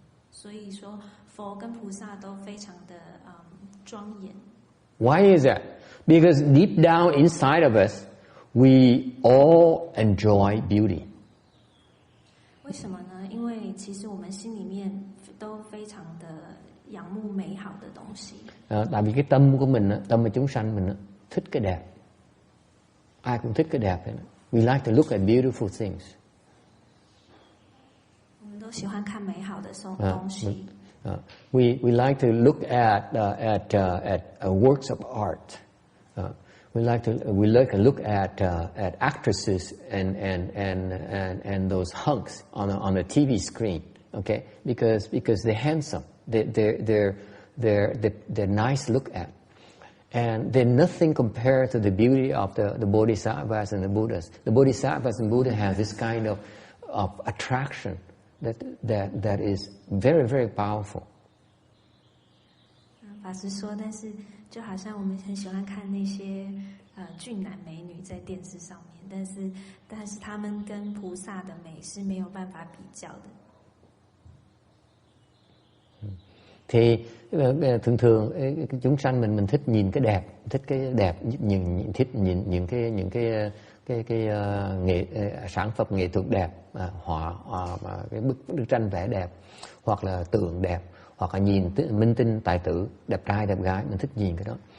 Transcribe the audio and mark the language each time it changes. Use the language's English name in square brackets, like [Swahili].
[Chinese] 所以说佛跟菩萨都非常的庄严。 [English] Why is that? Because deep down inside of us, we all enjoy beauty. [Chinese] 为什么呢？因为其实我们心里面都非常的仰慕美好的东西。 [Vietnamese] Tại vì cái tâm của mình, tâm của chúng sanh mình thích cái đẹp. Ai cũng thích cái đẹp. [English] We like to look at beautiful things. [Chinese] 我们都喜欢看美好的东西。 [English] We like to look at works of art. We like to look at actresses and those hunks on a TV screen. Okay, because they're handsome. They're nice to look at, and they're nothing compared to the beauty of the bodhisattvas and the Buddhas. The bodhisattvas and Buddha have this kind of attraction that is very, very powerful. [Chinese] 法师说，但是就好像我们很喜欢看那些俊男美女在电视上面，但是他们跟菩萨的美是没有办法比较的。 [Vietnamese] Thì thường chúng sanh mình thích nhìn cái đẹp, thích cái đẹp, thích nhìn những cái sản phẩm nghệ thuật đẹp, họa, cái bức tranh vẽ đẹp, hoặc là tượng đẹp, hoặc là nhìn minh tinh tài tử đẹp trai đẹp gái, mình thích nhìn cái đó.